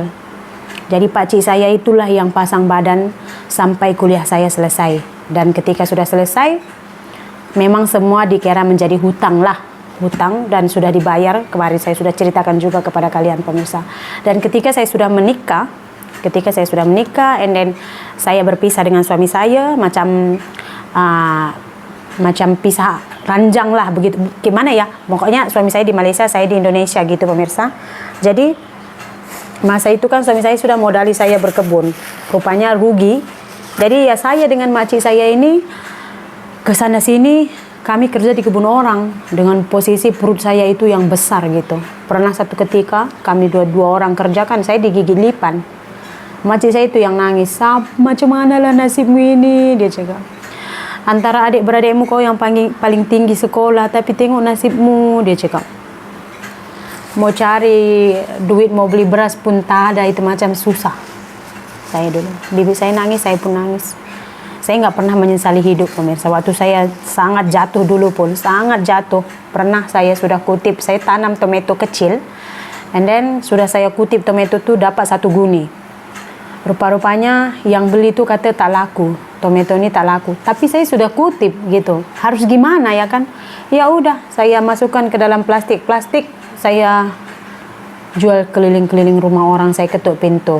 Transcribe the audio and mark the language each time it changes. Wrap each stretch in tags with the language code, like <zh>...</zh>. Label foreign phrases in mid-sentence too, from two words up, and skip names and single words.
<id>Jadi pakcik saya itulah yang pasang badan sampai kuliah saya selesai. Dan ketika sudah selesai, memang semua dikira menjadi hutang dan sudah dibayar. Kemarin saya sudah ceritakan juga kepada kalian pemirsa. Dan ketika saya sudah menikah,</id> <en>and then</en> <id>saya berpisah dengan suami saya, macam pisah ranjang lah begitu, gimana ya, pokoknya suami saya di Malaysia, saya di Indonesia gitu pemirsa. Jadi masa itu kan suami saya sudah modali saya berkebun, rupanya rugi. Jadi ya saya dengan makcik saya ini kesana sini, kami kerja di kebun orang dengan posisi perut saya itu yang besar gitu. Pernah satu ketika kami dua orang kerjakan, saya digigit lipan. Makcik saya itu yang nangis,</id> <ms>macam mana lah nasibmu ini, dia cakap. Antara adik-beradikmu kau yang paling tinggi sekolah, tapi tengok nasibmu, dia cakap. Mau cari duit, mau beli beras pun tak ada, itu macam susah.</ms> <id>Saya dulu, bibi saya nangis, saya pun nangis. Saya nggak pernah menyesali hidup pemirsa. Waktu saya sangat jatuh dulu pun, sangat jatuh. Pernah saya sudah kutip, saya tanam tomato kecil,</id> <en>and then</en> <id>sudah saya kutip tomato itu dapat 1 guni. Rupa-rupanya yang beli itu kata tak laku, tomato ini tak laku. Tapi saya sudah kutip gitu. Harus gimana ya kan? Ya udah, saya masukkan ke dalam plastik. Saya jual keliling-keliling rumah orang, saya ketuk pintu.</id>